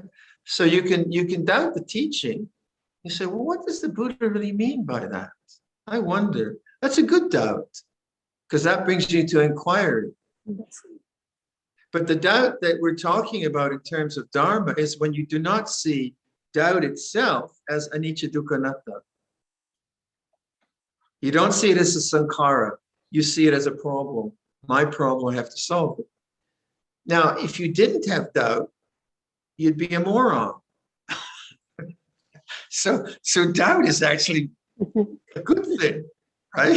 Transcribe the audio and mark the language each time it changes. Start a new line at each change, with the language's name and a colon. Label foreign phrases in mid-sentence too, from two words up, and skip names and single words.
English: So you can doubt the teaching. You say, well, what does the Buddha really mean by that? I wonder. That's a good doubt, because that brings you to inquiry. But the doubt that we're talking about in terms of Dharma is when you do not see doubt itself as
Pali: anicca dukkha anatta.
English: You don't see it as a sankhara. You see it as a problem. My problem, I have to solve it. Now, if you didn't have doubt, you'd be a moron. So doubt is actually a good thing, right?